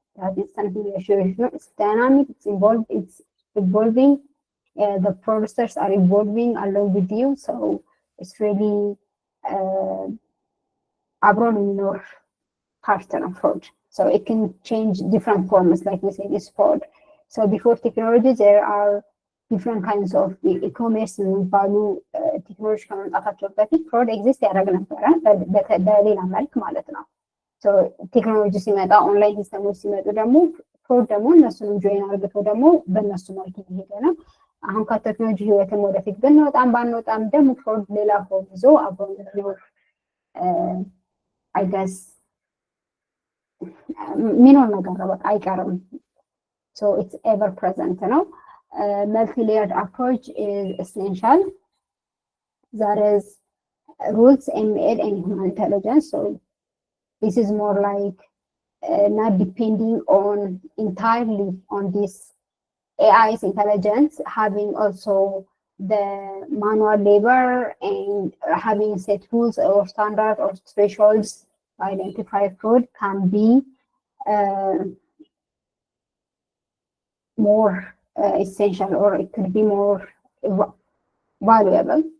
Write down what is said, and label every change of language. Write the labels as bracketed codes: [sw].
[en] That is something it's dynamic. It's evolving. The fraudsters are evolving along with you. So it's really abroad in your pattern of fraud. So it can change different forms, like we say, this fraud. [am] So before technology, there are different kinds of e-commerce የሚባሉ ቴክኖሎጂ ከመምጣታቸው በፊት ፍሮድ ኤግዚስት ያደረግ ነበረ በሌላ መልክ ማለት ነው። ቴክኖሎጂ ሲመጣ ኦንላይን ሲስተሞች ሲመጡ ደግሞ ፍሮድ ደግሞ እነሱንም ጆይን አድርገው ደግሞ በእነሱ መልክ እየሄደ ነው። አሁን ከቴክኖሎጂ ህይወትም ወደፊት ብንወጣም ባንወጣም ደግሞ ፍሮድ ሌላ ፍሮድ ይዞ አብሮ ነው አይ ገስ ሚኖር ነገር ነው፣ በቃ አይቀርም። So it's ever present, multi-layered approach is essential. [en] That is rules ML and human intelligence. So this is more like not depending on entirely on this AI's intelligence, having also the manual labor and having set rules or standards or thresholds to identify fraud can be more essential, or it could be more valuable.